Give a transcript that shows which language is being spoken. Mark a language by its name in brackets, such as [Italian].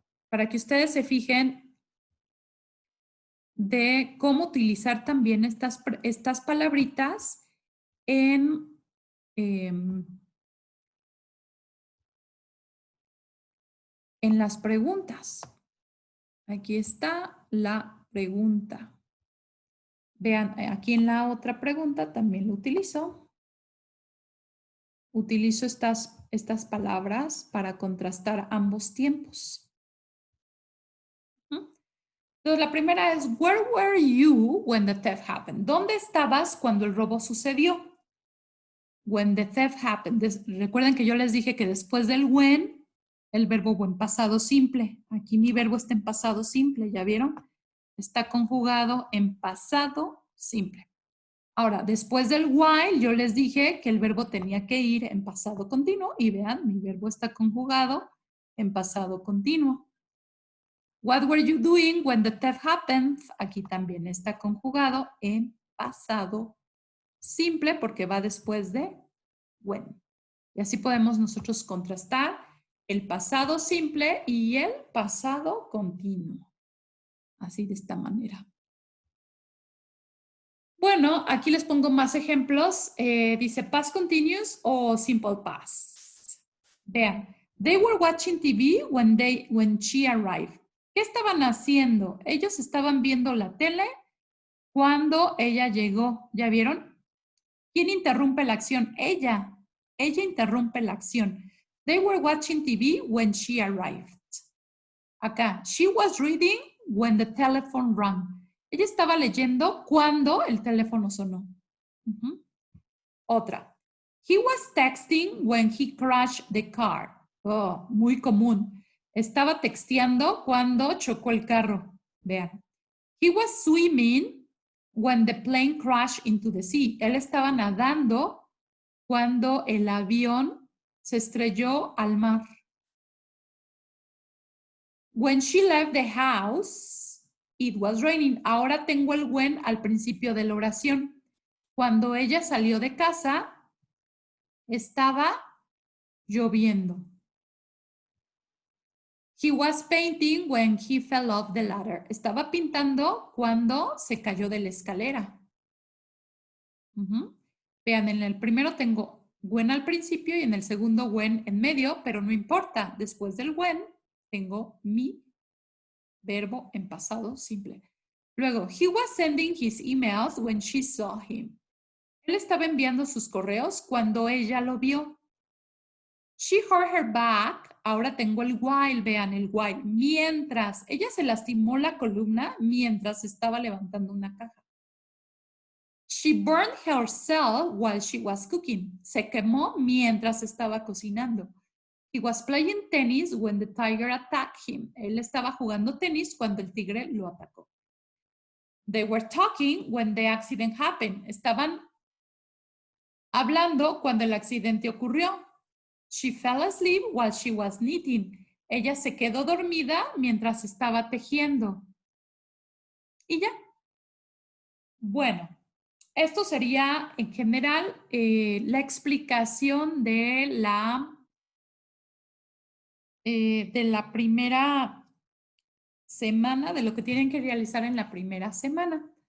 [Spanish] Para que ustedes se fijen de cómo utilizar también estas palabritas en las preguntas. Aquí está la pregunta. Vean, aquí en la otra pregunta también lo utilizo. Utilizo estas palabras para contrastar ambos tiempos. Entonces, la primera es, [English] where were you when the theft happened? [Spanish] ¿Dónde estabas cuando el robo sucedió? [English] When the theft happened. [Spanish] Recuerden que yo les dije que después del when, el verbo en pasado simple. Aquí mi verbo está en pasado simple, ¿ya vieron? Está conjugado en pasado simple. Ahora, después del while, yo les dije que el verbo tenía que ir en pasado continuo y vean, mi verbo está conjugado en pasado continuo. [English] What were you doing when the theft happened? [Spanish] Aquí también está conjugado en pasado simple porque va después de when. Y así podemos nosotros contrastar el pasado simple y el pasado continuo. Así de esta manera. Bueno, aquí les pongo más ejemplos. Dice past continuous o simple past. Vean, [English] they were watching TV when she arrived. [Spanish] ¿Qué estaban haciendo? Ellos estaban viendo la tele cuando ella llegó. ¿Ya vieron? ¿Quién interrumpe la acción? Ella. Ella interrumpe la acción. [English] They were watching TV when she arrived. [Spanish] Acá, [English] she was reading when the telephone rang. [Spanish] Ella estaba leyendo cuando el teléfono sonó. Otra. [English] He was texting when he crashed the car. [Spanish] Oh, muy común. Estaba texteando cuando chocó el carro. Vean. [English] He was swimming when the plane crashed into the sea. [Spanish] Él estaba nadando cuando el avión se estrelló al mar. [English] When she left the house, it was raining. [Spanish] Ahora tengo el when al principio de la oración. Cuando ella salió de casa, estaba lloviendo. [English] He was painting when he fell off the ladder. [Spanish] Estaba pintando cuando se cayó de la escalera. Vean, en el primero tengo when al principio y en el segundo when en medio, pero no importa. Después del when tengo mi verbo en pasado simple. Luego, [English] he was sending his emails when she saw him. [Spanish] Él estaba enviando sus correos cuando ella lo vio. [English] She hurt her back. [Spanish] Ahora tengo el while, vean el while. Mientras, ella se lastimó la columna mientras estaba levantando una caja. [English] She burned herself while she was cooking. [Spanish] Se quemó mientras estaba cocinando. [English] He was playing tennis when the tiger attacked him. [Spanish] Él estaba jugando tenis cuando el tigre lo atacó. [English] They were talking when the accident happened. [Spanish] Estaban hablando cuando el accidente ocurrió. [English] She fell asleep while she was knitting. [Spanish] Ella se quedó dormida mientras estaba tejiendo. Y ya. Bueno, esto sería en general la explicación de la primera semana, de lo que tienen que realizar en la primera semana.